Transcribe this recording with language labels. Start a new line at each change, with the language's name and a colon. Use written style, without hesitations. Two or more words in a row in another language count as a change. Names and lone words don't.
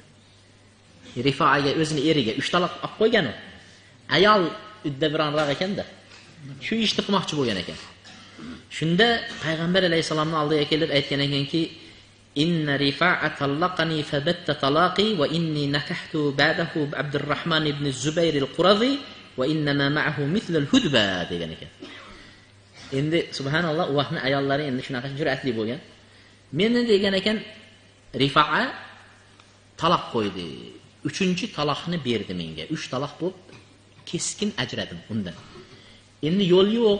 Uzbek: Rifaga o'zini eriga 3 taloq olib qo'ygan u. Ayol uddabironroq ekanda. Shu ishni qilmoqchi bo'lgan ekan. Shunda payg'ambar alayhisolamning oldiga kelib aytgan ekanki,
Arabic: "إن رفاعة طلقني فبت طلاقي وإني نكحت بعده عبد الرحمن بن الزبير القرظي وإنما معه مثل الهدبة"
Uzbek: degan ekan. Endi subhanalloh, u vaqtning ayollari endi shunaqa jur'atli bo'lgan. Meni degan ekan, Rifa'a taloq qo'ydi. 3-taloqni berdi menga. 3 taloq bo'lib keskin ajradim undan. Endi yo'l yo'q.